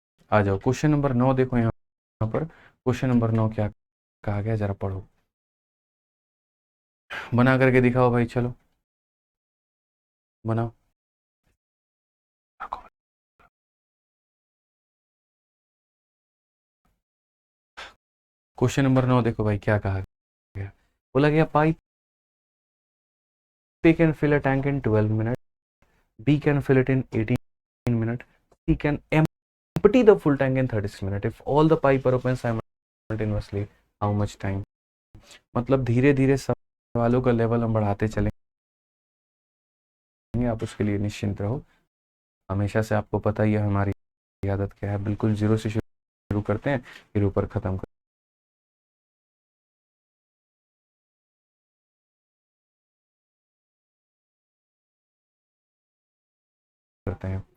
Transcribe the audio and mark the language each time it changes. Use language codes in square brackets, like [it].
[hi] आ जाओ question number 9 देखो यहाँ पर। क्वेश्चन नंबर 9 क्या कहा गया, जरा पढ़ो, बना करके दिखाओ भाई, चलो बनाओ। क्वेश्चन नंबर 9 देखो भाई क्या कहा गया। बोला गया pipe [en] A can fill a tank in 12 minutes, B can fill it in 18 minutes, C can empty the full tank in 36 minutes. If all the pipe are open simultaneously, how much time? [hi] मतलब धीरे धीरे सवालों का level हम बढ़ाते चलेंगे, आप उसके लिए निश्चिंत रहो। हमेशा से आपको पता ही है हमारी आदत क्या है, बिल्कुल जीरो से शुरू करते हैं फिर ऊपर खत्म करते हैं।